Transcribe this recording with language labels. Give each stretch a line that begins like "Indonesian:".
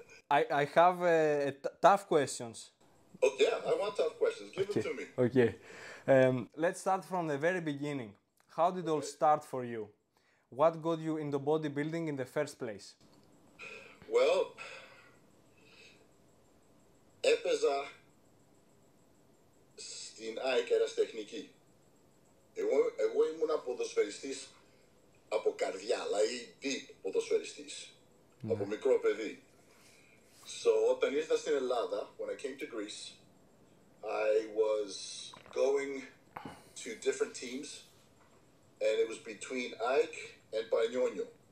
English: I have tough questions. Oh, yeah, I want tough questions. Give them to me. Okay. Let's start from the very beginning. How did it all start for you? What got you into bodybuilding in the first place?
Greek: Well, έπαιζα στην ΑΕΚ ερασιτεχνική. Εγώ ήμουν ποδοσφαιριστής από καρδιά, δηλαδή deep ποδοσφαιριστής, από μικρό παιδί.
English: So,
Greek: όταν ήρθα στην Ελλάδα,
English: when I came to Greece, I was going to different teams, and it was between ΑΕΚ and Πανιόνιο.